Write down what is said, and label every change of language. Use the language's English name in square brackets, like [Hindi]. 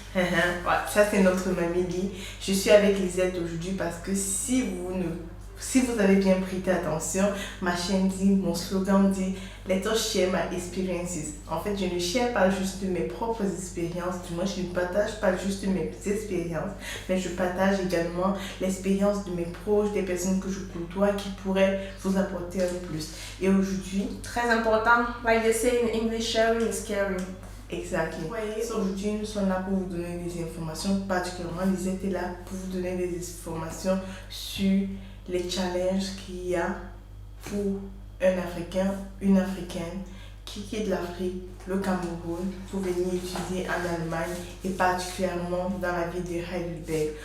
[French] Ouais, ça c'est notre mamie Lee. Je suis avec Lisette aujourd'hui parce que si vous avez bien prêté attention, ma chaîne dit, mon slogan dit [English] Let us share my experiences. [French] En fait, je ne share pas juste mes propres expériences, du moins je ne partage pas juste mes expériences, mais je partage également l'expérience de mes proches, des personnes que je côtoie qui pourraient vous apporter un plus. Et aujourd'hui, Très important, [English] like they say in English, sharing is caring. [French] exactement. Aujourd'hui, nous sommes là pour vous donner des informations, particulièrement Lisette est là pour vous donner des informations sur les challenges qu'il y a pour un Africain, une Africaine qui quitte l'Afrique, le Cameroun, pour venir étudier en Allemagne et particulièrement dans la ville de Heidelberg.